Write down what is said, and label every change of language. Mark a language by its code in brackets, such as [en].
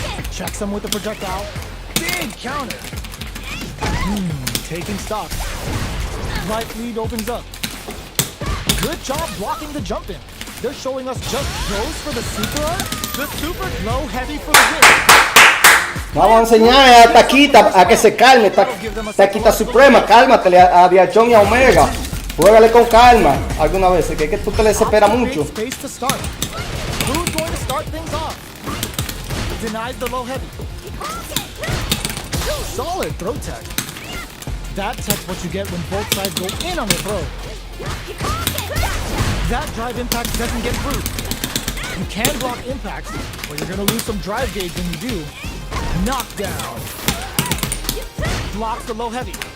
[en] Checks him with the projectile. Big counter. Taking stock. Right lead opens up. Good job blocking the jump in. They're showing us just goes for the super arc. The super low heavy for the win. [es] Vamos a enseñar a Taquita a que se calme. Taquita Suprema, cálmate a Viachón y a Omega. Juégale con calma alguna vez, que es que tú te desesperas mucho. [en] Space to start. Who's going to start things off? Denies the low heavy. Solid throw tech. That tech's what you get when both sides go in on the throw. That drive impact doesn't get through. You can block impacts, but you're going to lose some drive gauge when you do. Knockdown. Blocks the low heavy.